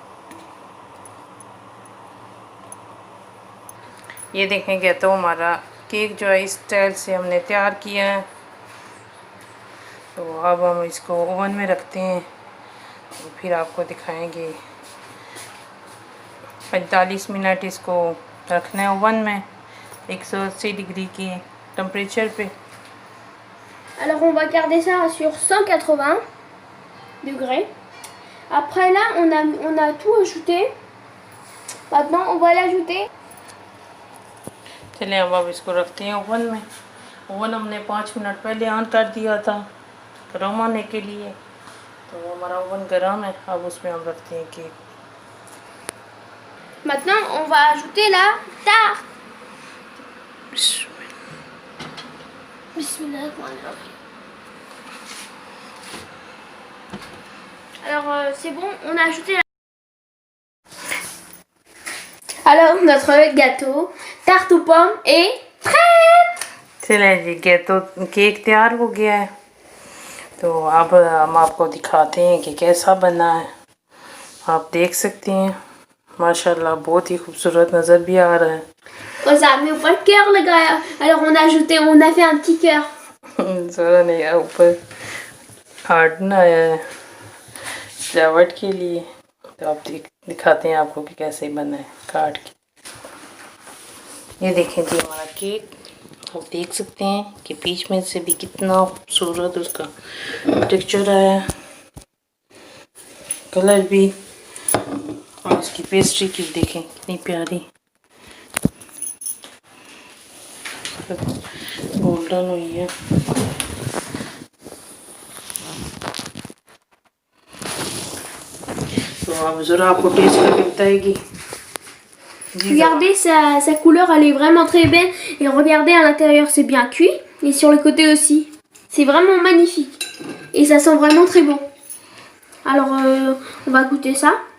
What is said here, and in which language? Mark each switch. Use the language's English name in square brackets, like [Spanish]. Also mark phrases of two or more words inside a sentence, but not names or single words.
[Hindi] ये देखेंगे तो हमारा केक जो है इस स्टाइल से हमने तैयार किया है। तो अब हम इसको ओवन में रखते हैं तो फिर आपको दिखाएंगे। 45 मिनट इसको रखना है ओवन में 180 डिग्री के टेम्परेचर पे। [French] Alors, on va garder ça sur 180 degrés. Après là, on a tout ajouté. Maintenant, on va l'ajouter. [Hindi] चलिए अब इसको रखते हैं ओवन में। ओवन हमने 5 मिनट पहले ऑन कर दिया था गर्म होने के लिए। तो हमारा ओवन गर्म है। अब उसमें हम रखते हैं केक। [French] Maintenant, on va ajouter la tarte. [Arabic] Bismillahirrahmanirrahim. [French] Alors, c'est bon, on a ajouté la... Alors, notre gâteau, tarte aux pommes est prêt. [Hindi] चलिए जी तो केक तैयार हो गया है। तो अब हम आपको दिखाते हैं कि कैसा बना है। आप देख सकते हैं माशाल्लाह बहुत ही खूबसूरत नज़र भी आ रहा है। और सामने ऊपर cœur लगाया। [French] Alors on a fait un petit cœur. [Hindi] ज़रा नहीं है ऊपर हार्ट बनाया है सजावट के लिए। तो आप दिखाते हैं आपको कि कैसे बना है काट के। ये देखें जी हमारा केक। आप देख सकते हैं कि बीच में से भी कितना खूबसूरत उसका टेक्सचर आया है, कलर भी। और उसकी पेस्ट्री की देखें कितनी प्यारी गोल्डन हुई है। तो अब ज़रा आपको टेस्ट करके बताएगी। [French] Regardez, sa couleur, elle est vraiment très belle. Et regardez, à l'intérieur, c'est bien cuit. Et sur le côté aussi. C'est vraiment magnifique. Et ça sent vraiment très bon. Alors, on va goûter ça.